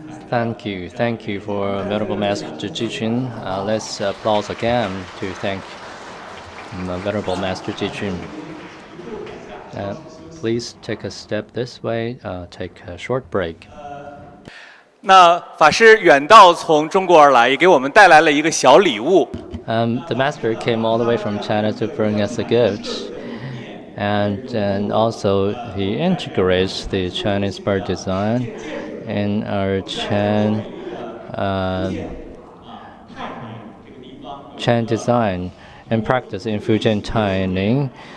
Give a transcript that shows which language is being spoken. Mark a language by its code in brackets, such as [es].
[en] Thank you for Venerable Master Jijun. Let's applause again to thank Venerable Master Jijun. Please take a step this way. Take a short break. [zh] 那法师远道从中国而来，也给我们带来了一个小礼物。 [en] The master came all the way from China to bring us a gift, and also he integrates the Chinese-inspired design in our Chan design and practice in Fujian Taining.